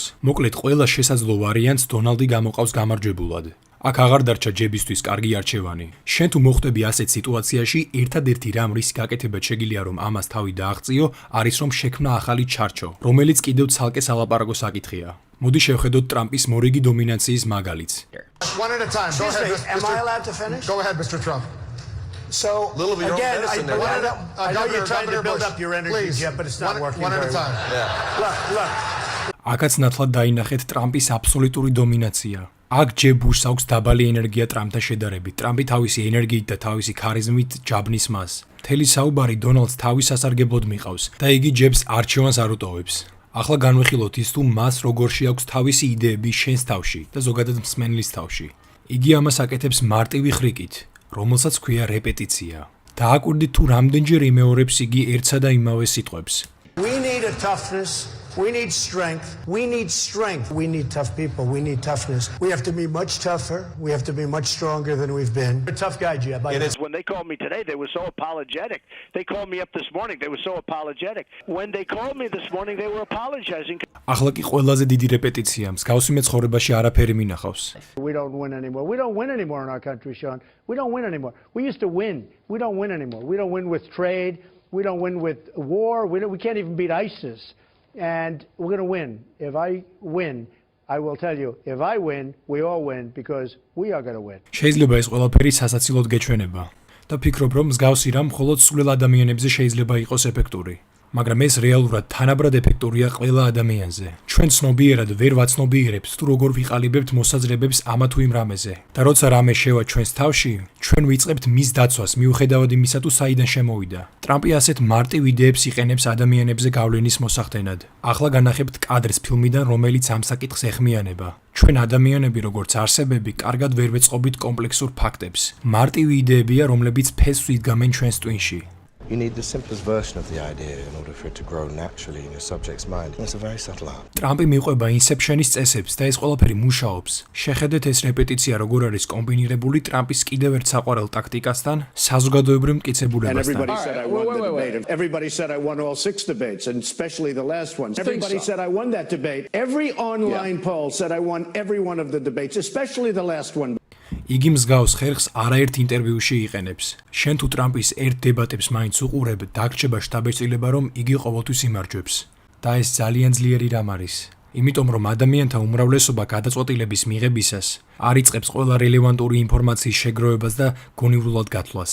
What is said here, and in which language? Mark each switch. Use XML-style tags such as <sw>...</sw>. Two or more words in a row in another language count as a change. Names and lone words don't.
<ka>მოკლედ, ყველა შესაძლო ვარიანტს დონალდი გამოყავს გამარჯვებულად. აქ აღარ დარჩა ჯებისთვის კარგი არჩევანი. შენ თუ მოხვდები ასეთ სიტუაციაში, ერთადერთი რამ რის გაკეთებად შეგიძლია რომ ამას თავი დააღწიო, არის რომ შექმნა ახალი ჩარჩო, რომელიც კიდევ ცალკე სალაპარაკო საკითხია. მოდი შევხედოთ ტრამპის მორიგი დომინანციის მაგალითს.</ka> <en>One at a time. Go Excuse ahead, me, am I allowed to finish? Go ahead, Mr. Trump. So, Little of your own again, medicine there. I know you're trying to Governor build Bush, up your energy, please. Jeb, but it's not working One at very a time. well. Yeah. Look.</en> <ka>აქაც ნათლად დაინახეთ ტრამპის აბსოლუტური დომინაცია. აქ ჯებ ბუშს აქვს დაბალი ენერგია ტრამპთან შედარებით. ტრამპი თავისი ენერგიით და თავისი ქარიზმით ჯაბნის მას. მთელი საუბარი დონალდს თავის სასარგებლოდ მიყავს და იგი ჯებს არჩევანს არ უტოვებს. ახლა განვიხილოთ ის თუ მას როგორში აქვს თავისი იდეები შენს თავში და ზოგადად მსმენელის თავში. იგი ამას აკეთებს მარტივი ხრიკით, რომელსაც ქვია რეპეტიცია. დააკვირდით თუ რამდენჯერ იმეორებს იგი ერთსა და იმავე სიტყვებს.</ka> <en>We need a toughness. We need strength. We need strength. We need tough people. We need toughness. We have to be much tougher. We have to be much stronger than we've been. You're a tough guy, Jeb. When they called me today, they were so apologetic. They called me up this morning. They were so apologetic. When they called me this morning, they were apologizing.</en> <ka>ახლა კი ყველაზე დიდი რეპეტიცია მსგავსი მეცხოვრებაში არაფერი მინახავს.</ka> <en>We don't win anymore. We don't win anymore in our country, Sean. We don't win anymore. We used to win. We don't win anymore. We don't win with trade. We don't win with war. We can't even beat ISIS. And we're going to win. If I win, I will tell you, if I win, we all win because we are going to win.</en> <ka>შეიძლება ეს ყველაფერი სასაცილოდ გეჩვენება და ფიქრობ, რომ მსგავსი რამ მხოლოდ სულ ადამიანებზე შეიძლება იყოს ეფექტური. მაგრამ ეს რეალურად თანაბრად ეფექტურია ყველა ადამიანზე. ჩვენ ცნობიერად ვერ ვაცნობიერებთ თუ როგორ ვიყალიბებთ მოსაზრებებს ამა თუ იმ რამეზე. და როცა რამე შევა ჩვენს თავში, ჩვენ ვიწყებთ მის დაცვას მიუხედავად იმისა თუ საიდან შემოვიდა. ტრამპი ასეთ მარტივ იდეებს იყენებს ადამიანებზე გავლენის მოსახდენად. ახლა განახებთ კადრს ფილმიდან, რომელიც ამ საკითხს ეხმიანება. ჩვენ ადამიანები როგორც არსებები, კარგად ვერ ვეწყობით კომპლექსურ ფაქტებს. მარტივი იდეებია, რომლებიც ფესვს იდგამენ ჩვენს ტვინში.</ka> <en>You need the simplest version of the idea in order for it to grow naturally in your subject's mind. It's a very subtle art.</en> <ka>ტრამპი მიყვება ინსეფშენის წესებს და ეს ყველაფერი მუშაობს. შეხედეთ ეს რეპეტიცია როგორ არის კომბინირებული ტრამპის კიდევ ერთ საყვარელ ტაქტიკასთან, საზოგადოებრივ მტკიცებულებასთან.</ka> <en>Everybody said I won the debate. Everybody said I won all 6 debates, and especially the last one. Everybody said I won that debate. Every online poll said I won every one of the debates, especially the last one.</en> <ka>იგი მსგავს ხერხს არაერთ ინტერვიუში იყენებს. შენ თუ ტრამპის ერთ დებატებს მაინც უყურებ, დაგრჩება შთაბეჭდილება, რომ იგი ყოველთვის იმარჯვებს. და ეს ძალიან ძლიერი რამ არის. იმიტომ რომ ადამიანთა უმრავლესობა გადაწყვეტილების მიღებისას არ იწყებს ყველა რელევანტური ინფორმაციის შეგროვებას და გონივრულად გათვლას.</ka>